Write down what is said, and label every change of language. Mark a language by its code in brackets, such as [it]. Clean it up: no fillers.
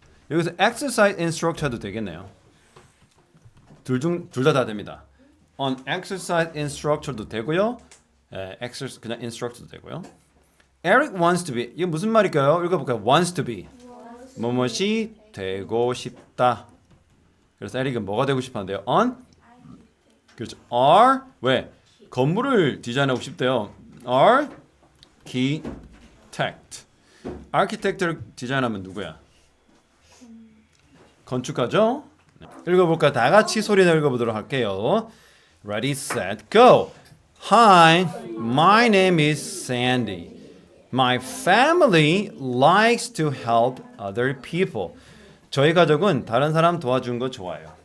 [ko] 여기서 exercise instructor도 되겠네요. 둘 다 됩니다. On exercise instructor도 되고요. 그냥 instructor도 되고요. [en] Eric wants to be. [ko] 이게 무슨 말일까요? 읽어볼까요? Wants to be. 무엇이 되고 싶다. 그래서 에릭은 뭐가 되고 싶었는데요? On. 그렇죠. Are. 왜? 건물을 디자인하고 싶대요. Architect. Architect를 디자인하면 누구야? 건축가죠? 네. 읽어볼까? 다 같이 소리내 읽어보도록 할게요. [en] Ready, set, go. Hi, my name is Sandy. My family likes to help other people. [ko] 저희 가족은 다른 사람 도와주는 거 좋아해요.